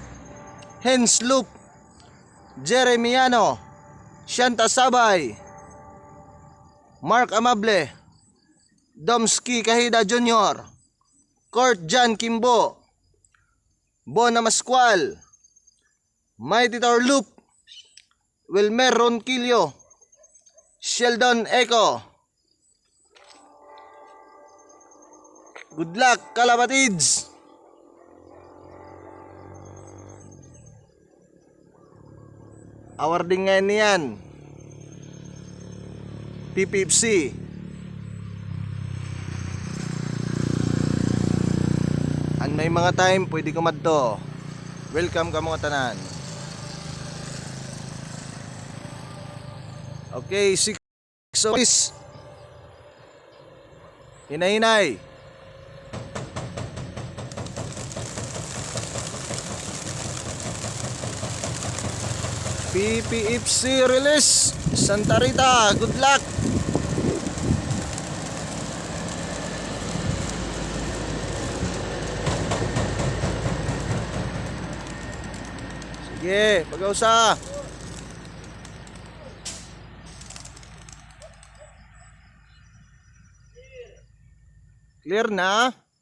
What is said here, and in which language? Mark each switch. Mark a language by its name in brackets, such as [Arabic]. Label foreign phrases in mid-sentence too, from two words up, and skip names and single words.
[English] Hens Loop, Jeremiano, Shanta Sabay, Mark Amable, Domski Kahida Jr., Kurt Jan Kimbo, Bona Masqual, Mighty Tower Loop, Wilmer Ronquillo, Sheldon Eco. Good luck kalapatids. [Filipino] Awarding ngayon niyan PPFC. [Waray] An may mga time pwede ko madto. Welcome ka mga tanan. Okay, 6 office. Hinay-hinay. PPFC release Santa Rita, [English] good luck. [Waray] Sige, pag-ausa. Clear na?